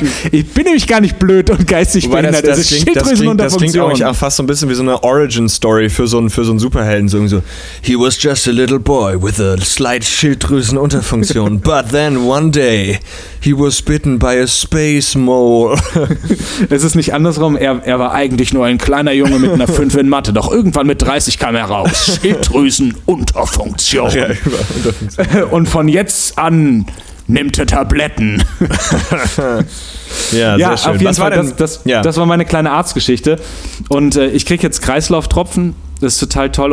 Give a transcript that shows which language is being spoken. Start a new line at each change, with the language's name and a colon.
German: Ich bin nämlich gar nicht blöd und geistig behindert. Das ist Schilddrüsenunterfunktion. Das klingt eigentlich auch fast so ein bisschen wie so eine Origin-Story für so einen Superhelden. So irgendwie so,
English: he was just a little boy with a slight Schilddrüsenunterfunktion. But then one day he was bitten by a space mole.
German: Es ist nicht andersrum, er war eigentlich nur ein kleiner Junge mit einer 5 in Mathe, doch irgendwann mit 30 kam er raus. Schilddrüsenunterfunktion. Ja, und von jetzt an nimmt er Tabletten. Ja, sehr ja, schön. Auf jeden Fall, das war meine kleine Arztgeschichte. Und ich kriege jetzt Kreislauftropfen, das ist total toll.